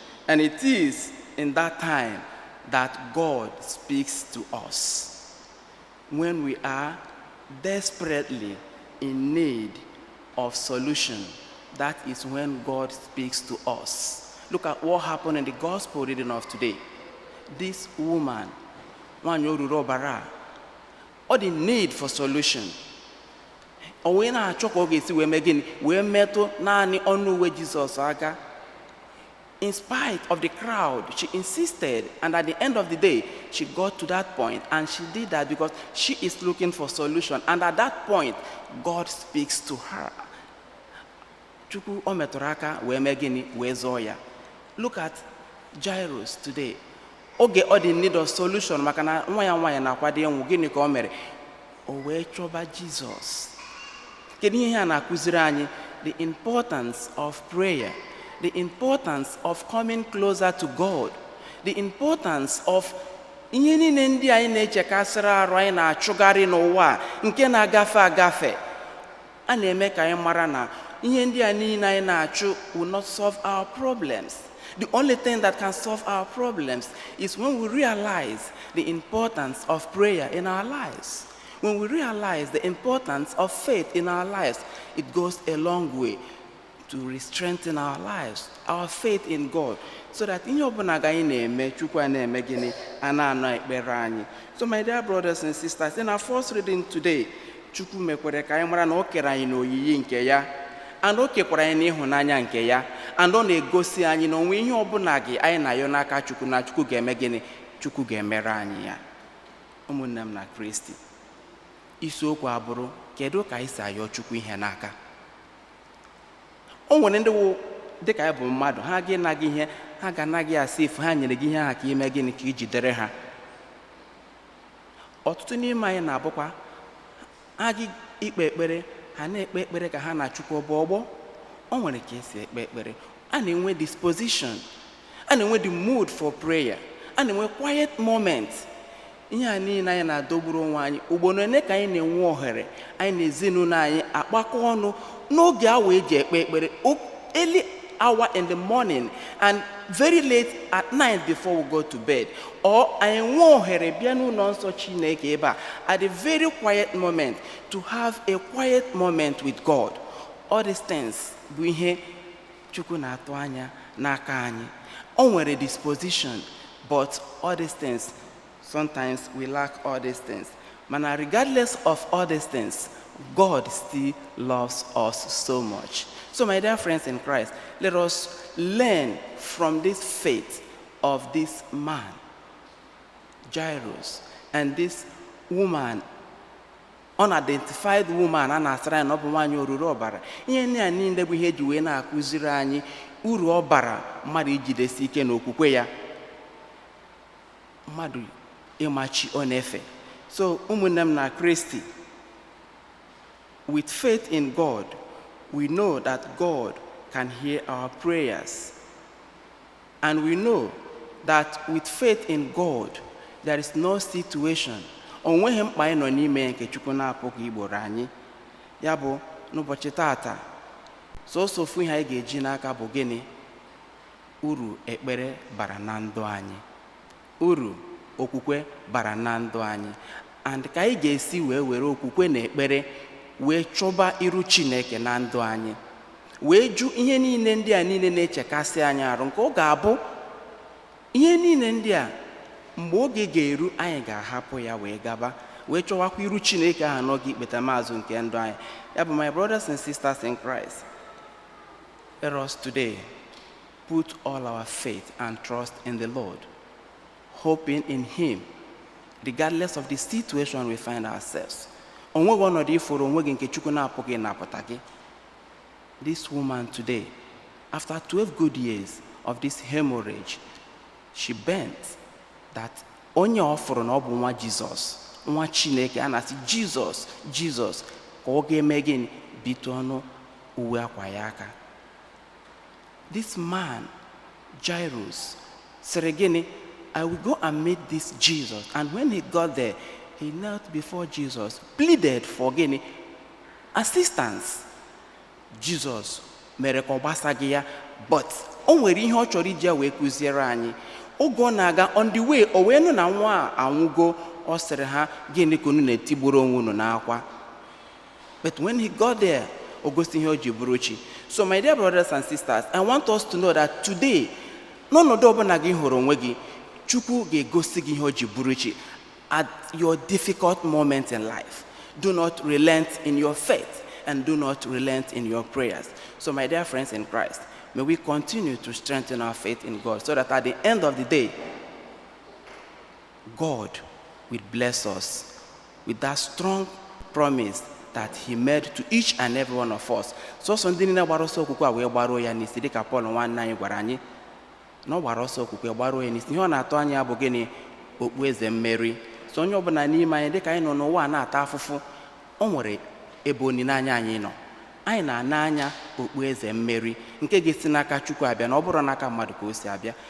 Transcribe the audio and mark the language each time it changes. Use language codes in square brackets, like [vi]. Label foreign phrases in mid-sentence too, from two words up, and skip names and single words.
[en] And it is in that time that God speaks to us. When we are desperately in need of solution, that is when God speaks to us. Look at what happened in the gospel reading of today. This woman, [ig] nwaanyị oruru ọbara a, ọ dị [en] need for solution. [ig] O wee na-achọ ka ọ ga-esi wee mee gịnị? Wee metụ naanị ọnụ uwe Jizọs aka. [en] In spite of the crowd, she insisted, and at the end of the day, she got to that point, and she did that because she is looking for solution. And at that point, God speaks to her. [ig] Chukwu o metụrụ aka wee mee gịnị? Wee zọọ ya. [en] Look at Jairus today. [ig] Oge ọ dị [en] in need of solution [ig] maka na nwa ya nwaanyị na-akwado ịnwụ, gịnị ka o mere? O wee chọba Jizọs. Kedu ihe a na-akụziri anyị? [en] The importance of prayer, the importance of coming closer to God, the importance of [ig] ihe niile ndị anyị na-echekasịrị arụ, anyị na-achụgharị n'ụwa a, nke na-agafe agafe. A na-eme ka anyị mara na ihe ndị a niile anyị na-achụ [en] will not solve our problems. The only thing that can solve our problems is when we realize the importance of prayer in our lives. When we realize the importance of faith in our lives, it goes a long way to re-strengthen our lives, our faith in God, so that [ig] ihe ọbụla ga anyị na-eme, Chukwu a na-eme gịnị? A na-anụ ekpere anyị. [en] So, my dear brothers and sisters, in our first reading today, [ig] Chukwu mekwere ka anyị mara na o kere anyị n'oyiyi nke ya, and o kekwara anyị n'ịhụnanya nke ya, and ọ na-egosi anyị na onwe ihe ọbụla gị anyị na-ayọ n'aka Chukwu, na Chukwu ga-eme gịnị? Chukwu ga-emere anyị ya. Ụmụnne m na Kristi, isiokwu abụrụ, kedu ka anyị si ayọ Chukwu ihe n'aka? O nwere ndị wụ dịka anyị bụ mmadụ, ha ga-ịna gị ihe, ha ga-ana gị asị ifu ha nyere gị ihe ahụ ka ime gịnị? Ka i jidere ha. Ọtụtụ n'ime anyị na-abụkwa, ha gị ikpe ekpere, ha na-ekpe ekpere ka ha na Chukwu ọbụ ọgbọ. O nwere ka esi ekpe ekpere. A na-enwe disposition. A na-enwe [en] the mood for prayer. [ig] A na-enwe [en] quiet moment. [ig] Ihe a niile anyị na-adọgburu onwe anyị, ugboro ole ka anyị na-enwe ohere, anyị na ezinụlọ anyị akpakọ ọnụ n'oge awa eji ekpe ekpere, o-, [en] early hour in the morning and very late at night before we go to bed. Or [ig] anyị nwee ohere bịa n'ụlọ nsọ Chineke ebe a, [en] at a very quiet moment, to have a quiet moment with God. All these things [ig] bụ ihe Chukwu na-atụ anya n'aka anyị. O nwere [en] disposition, but all these things, sometimes we lack all these things. Mana regardless of all these things, God still loves us so much. So, my dear friends in Christ, let us learn from this faith of this man, Jairus, and this woman, unidentified woman, [ig] a na-asịrị anyị na ọ bụ nwaanyị oruru ọbara. Ihe ndị a niile bụ ihe eji wee na-akụziri anyị uru ọ bara mmadụ ijidesi ike n'okwukwe ya. Mmadụ ịmachi ọ na-efe. So, ụmụnne m na Kristi, [en] with faith in God, we know that God can hear our prayers. And we know that with faith in God, there is no situation. [ig] O nweghị mkpa anyị nọ n'ime ya nke Chukwu na-apụghị igboro anyị. Ya bụ, n'ụbọchị taata, sọsọ ofu ihe anyị ga-eji n'aka bụ gịnị? Uru ekpere bara na ndụ anyị. Uru okwukwe bara na ndụ anyị. And ka anyị ga-esi wee were okwukwe na ekpere wee chọba iru Chineke na ndụ anyị. Wee jụ ihe niile ndị a niile na-echekasị anyị arụ, nke ọ ga-abụ ihe niile ndị a, mgbe oge ga-eru, anyị ga-ahapụ ya wee gaba, wee chọwakwa iru Chineke ahụ n'oge ikpeta maazụ nke ndụ anyị. Ya bụ, [en] my brothers and sisters in Christ, let us today put all our faith and trust in the Lord. hoping in him, regardless of the situation we find ourselves. [ig] O nweghị ọnọdụ ifuru onwe gị nke Chukwu na-apụghị ịnapụta gị. [en] This woman today, after twelve good years of this hemorrhage, she bent that [ig] onye ọ fụrụ na ọ bụ nwa Jizọs, nwa Chineke, a na-asị, "Jizọs, Jizọs," ka ọ ga-eme gịnị? Bitụ ọnụ uwe akwa ya aka. [en] This man, Jairus, [ig] sịrị gịnị? [en] "I will go and meet this Jesus." And when he got there, he knelt before Jesus, pleaded for gịnị? Assistance. [ig] Jesus mere ka ọ gbasaghị ya, but o nwere ihe ọ chọrọ iji ya wee kụziere anyị. Oge ọ na-aga, [en] on the way, [ig] o wee nụ na nwa a anwụgo, ọ sịrị ha, "Gịnị ka unu na-etigburu onwe unu n'akwa?" [en] But when he got there, [ig] o gosi ihe o ji bụrụ chi. [en] So, my dear brothers and sisters, I want us to know that today, [ig] n'ọnọdụ ọbụla gị hụrụ onwe gị, Chukwu ga-egosi gị ihe o ji bụrụ chi. [en] At your difficult moment in life, do not relent in your faith and do not relent in your prayers. So, my dear friends in Christ, may we continue to strengthen our faith in God so that at the end of the day, God will bless us with that strong promise that he made to each and every one of us. [ig] Sọsọ ndị niile gbara ọsọ okwukwe a wee gbaruo ya n'isi, dịka Paul nwanne anyị gwara anyị, na ọ gbara ọsọ okwukwe gbaruo ya n'isi. Ihe ọ na-atụ anya bụ gịnị? Okpu eze mmeri. So, onye ọbụla n'ime anyị, dịka anyị nọ n'ụwa a na-ata afụfụ, o nwere ebe olileanya anyị nọ. Anyị na-ana anya okpu eze mmeri nke ga-esi n'aka Chukwu abịa, na ọ bụrụ n'aka mmadụ ka o si abịa.